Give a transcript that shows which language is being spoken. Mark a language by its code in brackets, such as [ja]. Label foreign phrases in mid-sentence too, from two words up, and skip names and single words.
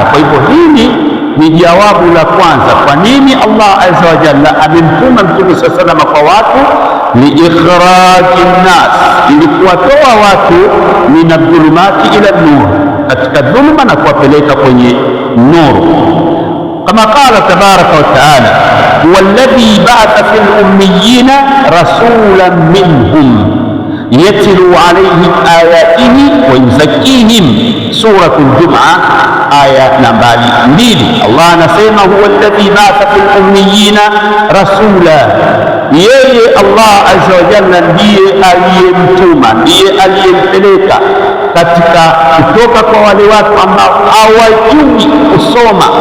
[sw] Kwa hivyo hili ni jawabu la kwanza, kwa nini [ar] الله عز وجل [sw] amemtuma Mtume [ar] صلى الله عليه وسلم [sw] kwa watu. [ar] لإخراج الناس, [sw] ili kuwatoa watu [ar] من الظلمات إلى النور, [sw] katika dhulma na kuwapeleka kwenye nuru. [ar] Kama قال تبارك وتعالى هو الذي بعث في الأميين رسولا منهم يتلو عليهم آياته ويزكيهم. [sw] Suratul Jumu'a aya nambari 2. Allah anasema [ar] هو الذي بعث في الأميين رسولا, [sw] yeye [ar] الله عز وجل [sw] ndiye aliyemtuma, ndiye aliyempeleka katika kutoka kwa wale watu ambao hawajui kusoma.